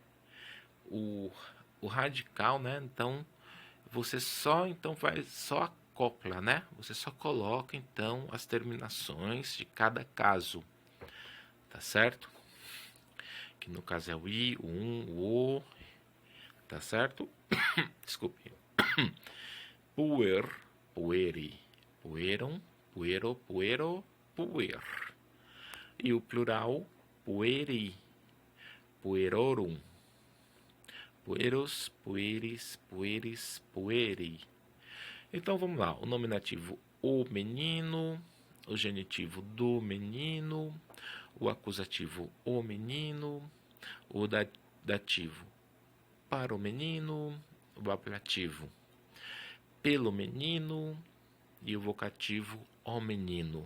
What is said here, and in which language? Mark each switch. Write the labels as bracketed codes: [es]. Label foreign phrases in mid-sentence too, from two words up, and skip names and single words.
[pt] O radical, né? Então você só acopla, né? Você só coloca, então, as terminações de cada caso, tá certo? Que no caso é o i, o o, tá certo? Desculpe. [la] Puer, pueri, pueron, puero, puero, puer. [pt] E o plural, [la] pueri, puerorum, pueros, pueris, pueris, pueri. [pt] Então vamos lá, o nominativo o menino, o genitivo do menino, o acusativo o menino, o dativo para o menino, o apelativo pelo menino e o vocativo o menino.